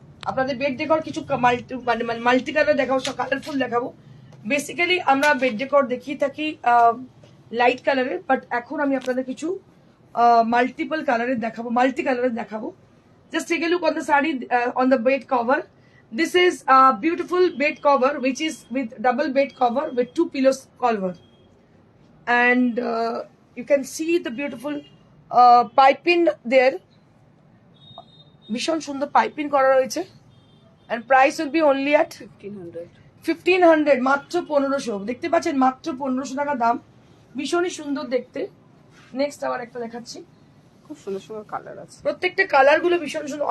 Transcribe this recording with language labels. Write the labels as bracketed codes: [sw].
[bn] আপনাদের bed decor কিছু multi colour দেখাবো, সব কালারফুল দেখাবো। বেসিক্যালি আমরা বেড ডেকর দেখিয়ে থাকি লাইট কালারের, বাট এখন আমি আপনাদের কিছু মাল্টি কালারের দেখাবো। [en] Just take a look on the saree, on the bed cover. This is a beautiful bed cover, which is with double bed cover with 2 pillows cover, and you can see the beautiful piping there. [bn] ভীষণ সুন্দর piping করা রয়েছে, [en] and price will be only at 1500, [bn] মাত্র 1500। দেখতে পাচ্ছেন মাত্র 1500 টাকা দাম, ভীষণই সুন্দর দেখতে। নেক্সট আবার একটা দেখাচ্ছি, খুব সুন্দর সুন্দর কালার আছে, প্রত্যেকটা কালার গুলো ভীষণ সুন্দর।